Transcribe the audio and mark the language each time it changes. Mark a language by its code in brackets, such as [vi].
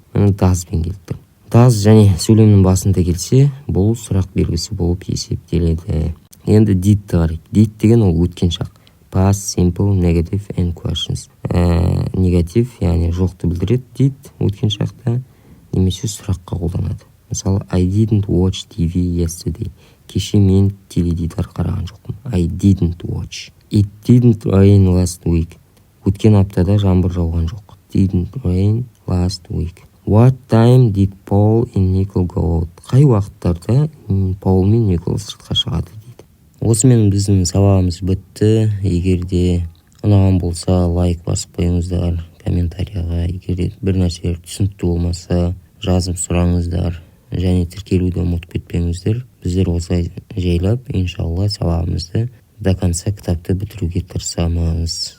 [kk] Does-бен келіп тұр. Does және сөйлемнің басында келсе, бұл сұрақ белгісі болып есептеледі. Енді did-ті қарайық. Did деген ол өткен шақ. [en] Past, simple, negative and questions. [kk] Негатив, яғни жоқты білдіреді. Did өткен шақта немесе сұраққа қолданады. Мысалы, [en] I didn't watch TV yesterday. [kk] Кеше мен теледидар қараған жоқпын. [en] I didn't watch. It didn't rain last week. [kk] Өткен аптада жаңбыр жауған жоқ. [en] Didn't rain last week. What time did Paul and Nicole go out? [kk] Қай уақыттарда Paul мен Nicole сыртқа шығады дейді. Осымен біздің сабағымыз бітті. Егерде ұнаған болса, лайк басып қойыңыздар, комментарияға. Егерде бір нәрселер түсінікті болмаса, жазып сұраңыздар. Және тіркелуді ұмытып кетпеңіздер. Біздер осылай жайлап, иншалла, сабағымызды [ru] до конца [kk] кітапты бітіруге тырысамыз.